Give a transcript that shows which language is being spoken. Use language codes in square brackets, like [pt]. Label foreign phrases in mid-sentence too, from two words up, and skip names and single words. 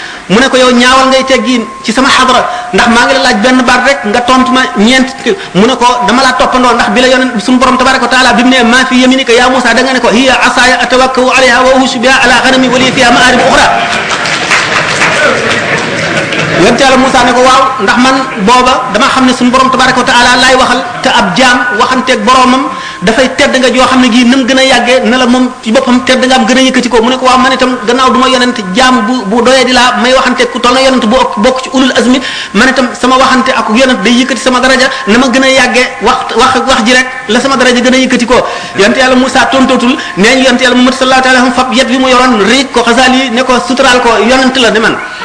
[wo] mu ne ko yow ñaawal ngay teggiin ci sama xadra ndax maa ngi la laaj benn baat rek nga tontu ma ñeent mu ne ko dama laa toppandoo ndax bi la yonent suñu borom [ar] تبارك وتعالى [wo] bi mu ne [ar] ما في يمينك يا موسى [wo] da nga ne ko [ar] هي عصاي أتوكأ عليها وأهش بها على غنمي ولي فيها مآرب أخرى [wo] yonent yàlla Musa ne ko waaw ndax man booba dama xam ne suñu borom [ar] تبارك وتعالى [wo] laay waxal te ab jaam waxanteeg boromam dafay tedd nga joo xam ne gii nam gën a yàggee na la moom ci boppam tedd nga am gën a yëkkati ko mu ne ko waaw man itam gannaaw du ma yonent jaam bu doyee di laa may waxanteeg ku toll na yonent bu bokk ci [ar] أولي العزم [wo] man itam sama waxante ak yonent day yëkkati sama daraja na ma gën a yàggee wax ji rek la sama daraja gën a yëkkati ko yonent yàlla Musa tontootul nee ñu yonent yàlla Muhammad [ar] صلى الله عليه وسلم [wo] fab yet bi mu yoroon riig ko Xasaali ne ko suturaal ko yonent la ne man